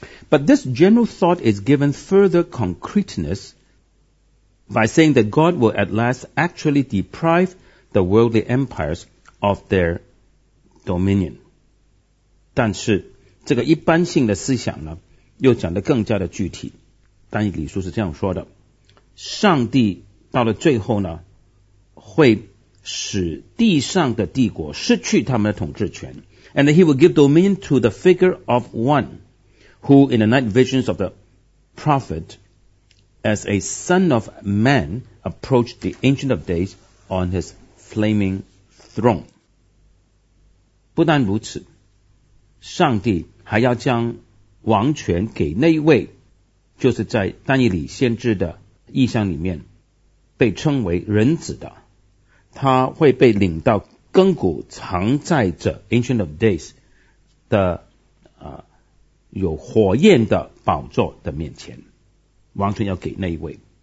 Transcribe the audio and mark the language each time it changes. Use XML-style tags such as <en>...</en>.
<en>But this general thought is given further concreteness by saying that God will at last actually deprive the worldly empires of their dominion.</en> <zh>但是这个一般性的思想呢，又讲得更加的具体。但以理书是这样说的，上帝到了最后呢，会使地上的帝国失去他们的统治权。</zh> <en>And he will give dominion to the figure of one who in the night visions of the prophet as a son of man approached the ancient of days on his flaming throne.</en> <zh>不但如此，上帝还要将王权给那一位，就是在但以理先知的意象里面被称为人子的，他会被领到亘古常在者 Ancient of Days 的有火焰的宝座的面前，王权要给那一位。</zh>